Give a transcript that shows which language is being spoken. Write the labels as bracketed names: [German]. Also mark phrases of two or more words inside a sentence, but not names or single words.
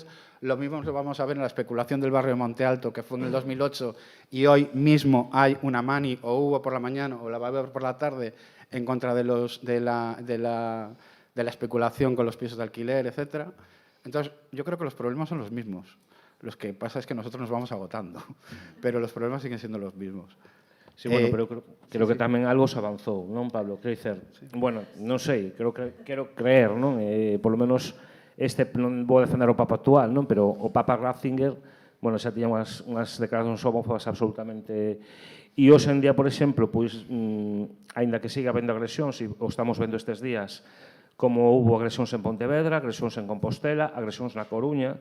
[Spanish] Lo mismo lo vamos a ver en la especulación del barrio de Monte Alto, que fue en el 2008, y hoy mismo hay una mani, o hubo por la mañana, o la va a haber por la tarde, en contra de la especulación con los pisos de alquiler, etcétera. Entonces, yo creo que los problemas son los mismos. Lo que pasa es que nosotros nos vamos agotando, pero los problemas siguen siendo los mismos. Sí, bueno, [Galician] pero creo que tamén algo se avanzou, non, Pablo? Quero dicer, bueno, non sei, quero creer, non? [Spanish] Por lo menos, [Galician] non vou defender o Papa actual, non? Pero o Papa Ratzinger, bueno, xa tiña unhas declaracións homófobas absolutamente... E hoxe en día, por exemplo, pois, aínda que siga habendo agresións, e o estamos vendo estes días, como houve agresións en Pontevedra, agresións en Compostela, agresións na Coruña.